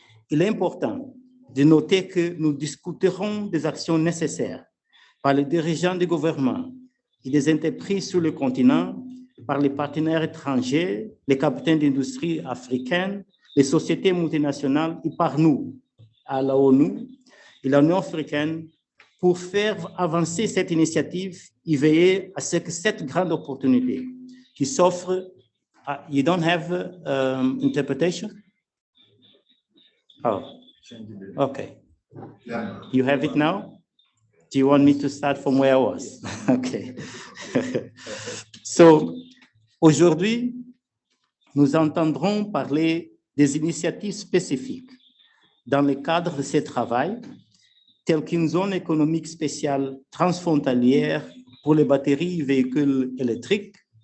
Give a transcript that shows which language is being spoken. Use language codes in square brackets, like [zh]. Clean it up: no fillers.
[fr] Il est important de noter que nous discuterons des actions nécessaires par les dirigeants des gouvernements et des entreprises sur le continent, par les partenaires étrangers, les capitaines d'industrie africaines, les sociétés multinationales et par nous, à la ONU et l'Union africaine, pour faire avancer cette initiative et veiller à ce que cette grande opportunité qui s'offre. [en] You don't have interpretation? Oh, Okay. You have it now? Do you want me to start from where I was? Okay. [fr] So, aujourd'hui, nous entendrons parler des initiatives spécifiques dans le cadre de ce travail, telles qu'une zone économique spéciale transfrontalière pour les batteries véhicules électriques,